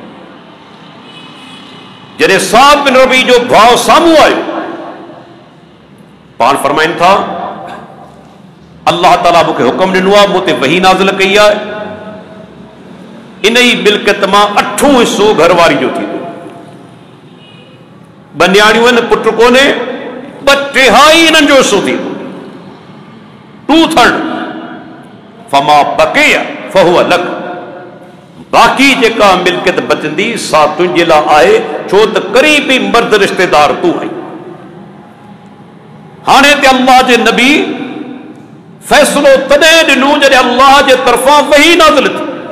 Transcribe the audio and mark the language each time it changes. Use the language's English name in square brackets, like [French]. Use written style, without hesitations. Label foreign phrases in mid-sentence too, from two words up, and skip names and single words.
[Sindhi] जॾहिं साद बिन रबी जो भाउ साम्हूं आयो, पाण फरमाइनि था अल्लाह ताला मूंखे हुकुम ॾिनो आहे, मूं ते वही नाज़िल कई आहे, इन ई मिल्कियत मां 8 हिसो घरवारी जो थींदो। 2 न्याणियूं आहिनि, पुट कोन्हे, 2/3 इन्हनि जो हिसो थींदो, 2/3। [Arabic] فما بقي فهو لك, [Sindhi] बाक़ी जेका मिल्कियत बचंदी सा तुंहिंजे लाइ आहे, छो त क़रीबी मर्द रिश्तेदार तूं आई। हाणे ते अल्लाह जे नबी फ़ैसिलो तॾहिं ॾिनो जॾहिं अल्लाह जे तरफ़ां वही नाज़िल थी।